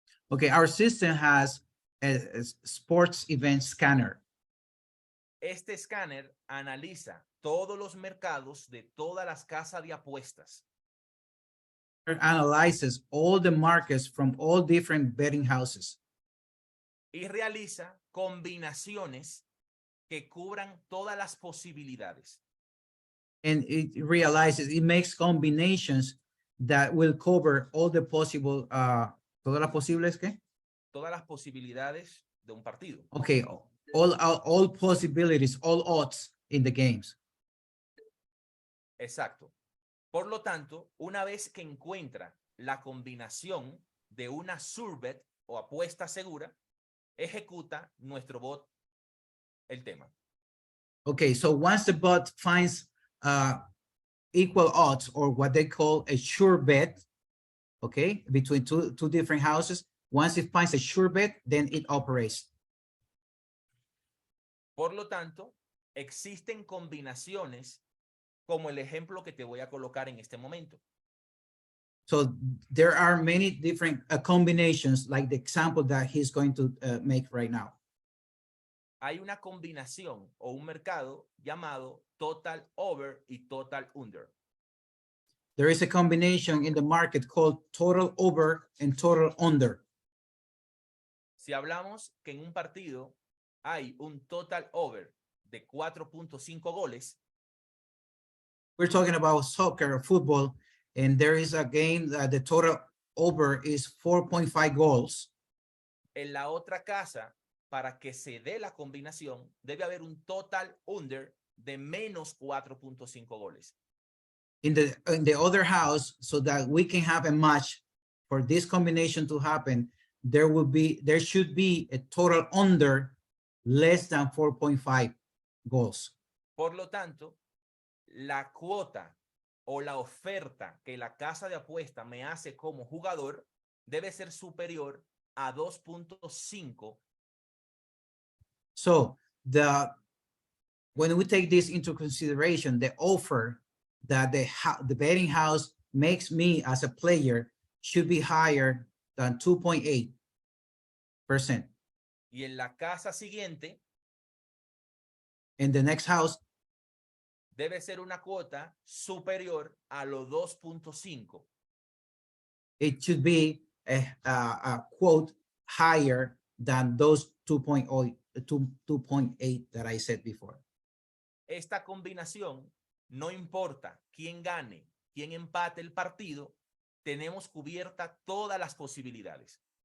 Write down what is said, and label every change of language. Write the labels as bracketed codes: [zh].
[en] Okay, our system has a sports event scanner. [es] Este escáner analiza todos los mercados de todas las casas de apuestas [en] It analyzes all the markets from all different betting houses [es] y realiza combinaciones que cubran todas las posibilidades. [en] and it realizes, it makes combinations that will cover all the possible, [es] todas las posibles, ¿qué? Todas las posibilidades de un partido. [en] Okay, all possibilities, all odds in the games. [es] Exacto. Por lo tanto, una vez que encuentra la combinación de una surbet o apuesta segura, ejecuta nuestro bot el tema. [en] Okay, so once the bot finds equal odds, or what they call a sure bet, okay, between two different houses, once it finds a sure bet, then it operates. [es] Por lo tanto, existen combinaciones como el ejemplo que te voy a colocar en este momento. [en] So there are many different combinations, like the example that he's going to make right now. [es] Hay una combinación o un mercado llamado total over y total under. [en] There is a combination in the market called total over and total under. [es] Si hablamos que en un partido hay un total over de 4.5 goles, [en] We're talking about soccer or football, and there is a game that the total over is 4.5 goals. [es] en la otra casa, para que se dé la combinación, debe haber un total under de menos 4.5 goles. [en] In the other house, so that we can have a match for this combination to happen, there should be a total under less than 4.5 goals. [es] Por lo tanto, la cuota o la oferta que la casa de apuesta me hace como jugador debe ser superior a 2.5. [en] So when we take this into consideration, the offer that the betting house makes me as a player should be higher than 2.8%. [es] Y en la casa siguiente [en] In the next house, [es] debe ser una cuota superior a los 2.5. [en] it should be a quote higher than those 2.8 that I said before. [es] Esta combinación, no importa quién gane, quién empate el partido, tenemos cubierta todas las posibilidades.